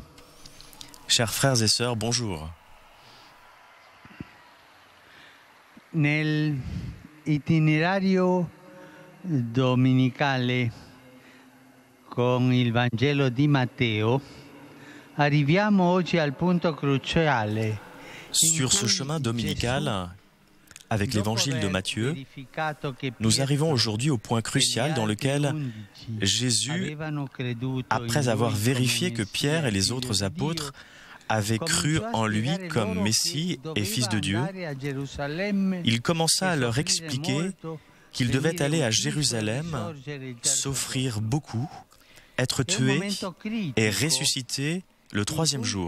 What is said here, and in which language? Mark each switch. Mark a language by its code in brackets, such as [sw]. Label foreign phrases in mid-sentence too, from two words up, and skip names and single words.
[fr] Chers frères et sœurs, bonjour. [it] Nel itinerario domenicale con il Vangelo di Matteo arriviamo oggi al punto cruciale. [fr] Sur ce chemin dominical, avec l'évangile de Matthieu, nous arrivons aujourd'hui au point crucial dans lequel Jésus, après avoir vérifié que Pierre et les autres apôtres avaient cru en lui comme Messie et Fils de Dieu, il commença à leur expliquer qu'ils devaient aller à Jérusalem, souffrir beaucoup, être tués et ressusciter le troisième jour.